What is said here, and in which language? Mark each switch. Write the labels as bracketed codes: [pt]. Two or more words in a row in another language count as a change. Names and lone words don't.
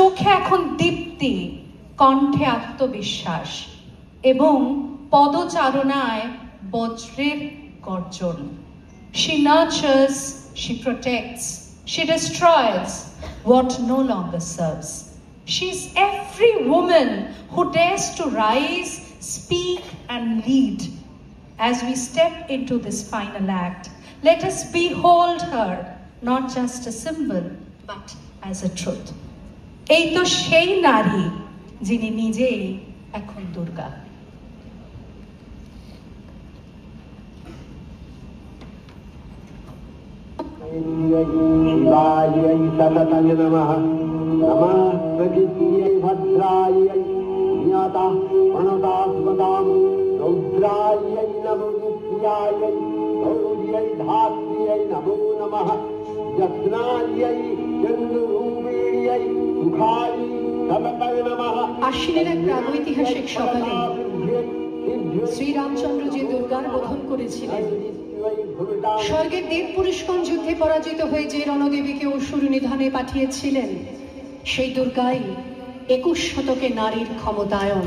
[bn] চোখে এখন দীপ্তি, কণ্ঠে আত্মবিশ্বাস এবং পদচারণায় বজ্রের গর্জন। [en] She nurtures, she protects, she destroys what no longer serves. She's every woman who dares to rise, speak and lead. As we step into this final act, let us behold her not just a symbol but as a truth. [bn] এই তো সেই নারী যিনি নিজেই এখন দুর্গা। [sa] शिवायै सततं नमः। नमः प्रकृत्यै भद्रायै ज्ञाता प्रणतास्मदां रौद्रायै नमो नित्यायै गौर्यै धात्र्यै नमो नमः। यत्नायै चन्द्ररूपिण्यै सुखायै सततं नमः। [bn] আশ্বিনের এক প্রাগৈতিহাসিক সকালে শ্রীরামচন্দ্র যে দুর্গার বোধন করেছিলেন, স্বর্গের দেব পুরুষগণ যুদ্ধে পরাজিত হয়ে যে রণদেবীকে অসুর নিধনে পাঠিয়েছিলেন, সেই দুর্গাই 21 শতকে নারীর ক্ষমতায়ন।